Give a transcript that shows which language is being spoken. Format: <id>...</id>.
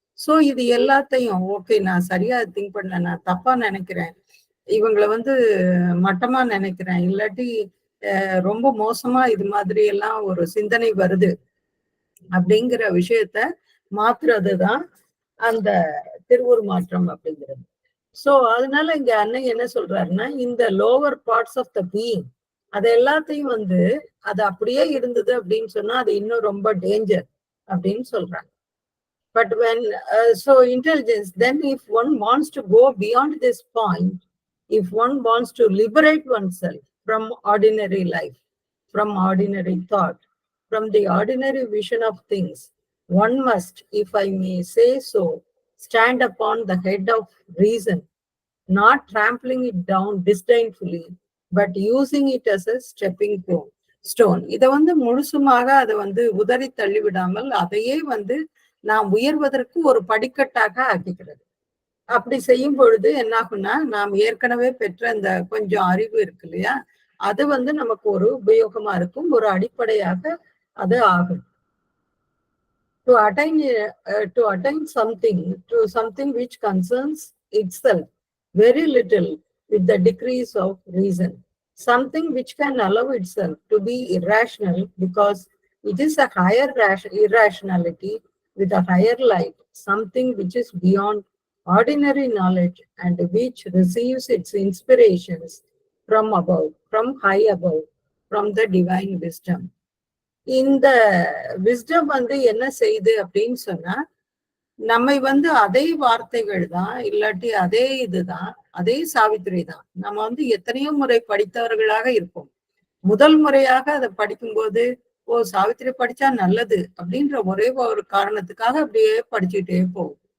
<ta>So இது எல்லாத்தையும் okay, நான் சரியா திங்க் பண்ணல, நான் தப்பா நினைக்கிறேன், இவங்களை வந்து மட்டமா நினைக்கிறேன், இல்லாட்டி ரொம்ப மோசமா இது மாதிரி எல்லாம் ஒரு சிந்தனை வருது அப்படிங்கிற விஷயத்த மாத்துறதுதான் அந்த திருவுருமாற்றம் அப்படிங்கிறது. சோ அதனால இங்க அண்ணன் என்ன சொல்றாருன்னா, இந்த</ta> <en>lower parts of the being</en> <ta>அது எல்லாத்தையும் வந்து அது அப்படியே இருந்தது அப்படின்னு சொன்னா அது இன்னும் ரொம்ப டேஞ்சர் அப்படின்னு சொல்றாங்க.</ta> <en>But when so intelligence, then if one wants to go beyond this point, if one wants to liberate oneself from ordinary life, from ordinary thought, from the ordinary vision of things, one must, if I may say so, stand upon the head of reason, not trampling it down disdainfully, but using it as a stepping stone.</en> <ta>இதை வந்து முழுசுமாக அதை வந்து உதறி தள்ளிவிடாமல் அதையே வந்து நாம் உயர்வதற்கு ஒரு படிக்கட்டாக ஆக்கிக்கிறது. அப்படி செய்யும் பொழுது என்னாகும்னா, நாம் ஏற்கனவே பெற்ற அந்த கொஞ்சம் அறிவு இருக்கு இல்லையா, அது வந்து நமக்கு ஒரு உபயோகமா இருக்கும், ஒரு அடிப்படையாக அது ஆகும்.</ta> <en>To attain something which concerns itself very little with the decrees of reason, something which can allow itself to be irrational because it is a higher irrationality with a higher light, something which is beyond ordinary knowledge and which receives its inspirations from above, from high above, from the divine wisdom.</en> <ta>இந்த wisdom வந்து என்ன செய்யுது அப்படின்னு சொன்னா, நம்மை வந்து அதே வார்த்தைகள் தான், இல்லாட்டி அதே இதுதான், அதே சாவித்திரி தான். நம்ம வந்து எத்தனையோ முறை படித்தவர்களாக இருப்போம். முதல் முறையாக அதை படிக்கும்போது, ஓ சாவித்திரி படிச்சா நல்லது அப்படின்ற ஒரே ஒரு காரணத்துக்காக அப்படியே படிச்சுட்டே போவோம்.</ta>